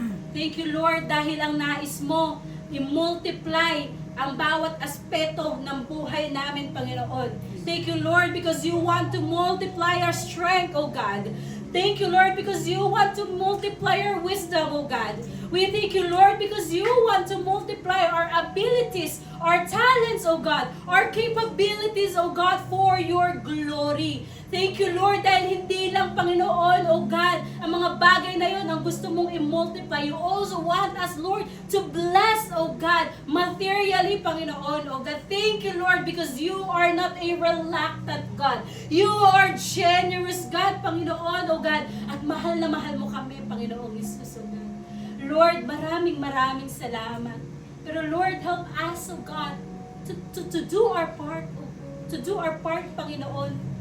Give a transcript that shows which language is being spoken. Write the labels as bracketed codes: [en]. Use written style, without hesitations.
[en] Thank you, Lord, [tl] dahil ang nais mo, i-multiply ang bawat aspeto ng buhay namin, Panginoon. [en] Thank you, Lord, because you want to multiply our strength, O God. Thank you, Lord, because you want to multiply our wisdom, O God. We thank you, Lord, because you want to multiply our abilities, our talents, O God, our capabilities, O God, for your glory. Thank you, Lord, [tl] dahil hindi lang, Panginoon, O God, ang mga bagay na yun ang gusto mong i-multiply. [en] You also want us, Lord, to bless, O God, materially, Panginoon, O God. Thank you, Lord, because you are not a reluctant God. You are generous God, Panginoon, O God. [tl] At mahal na mahal mo kami, [en] Panginoong Jesus, O God. Lord, [tl] maraming salamat. Pero [en] Lord, help us, O God, to do our part, to do our part, Panginoon.